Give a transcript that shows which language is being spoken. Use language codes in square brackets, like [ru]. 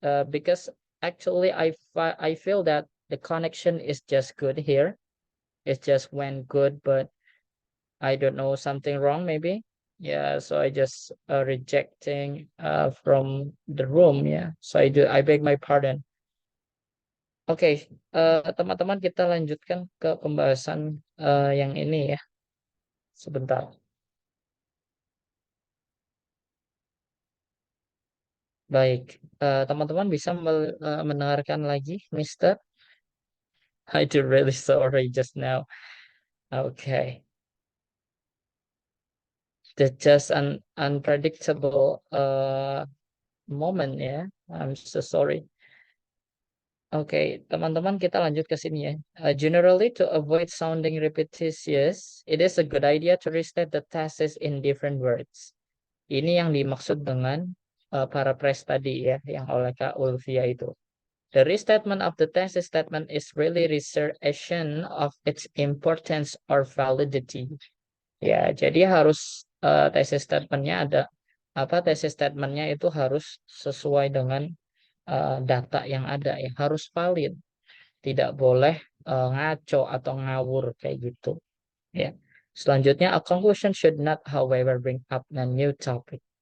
[en] Because actually, I feel that the connection is just good here. It just went good, but I don't know something wrong maybe. Yeah, so I just rejecting from the room. Yeah, so I beg my pardon. [id] Oke, teman-teman kita lanjutkan ke pembahasan yang ini ya. Sebentar. Baik, teman-teman bisa mendengarkan lagi, Mister? [en] I do really sorry just now. Okay, that's just an unpredictable moment ya. I'm so sorry. [id] Oke, teman-teman kita lanjut ke sini ya. [en] Generally, to avoid sounding repetitious, it is a good idea to restate the thesis in different words. [id] Ini yang dimaksud dengan paraphrase tadi ya, yang oleh Kak Ulfia itu. [en] The restatement of the thesis statement is really reassertion of its importance or validity. [id] Ya, jadi harus thesis statementnya ada apa? Thesis statementnya itu harus sesuai dengan data yang ada, yang harus valid. Tidak boleh ngaco atau ngawur kayak gitu. Ya. [en] Selanjutnya, a conclusion should not, however, bring up a new topic.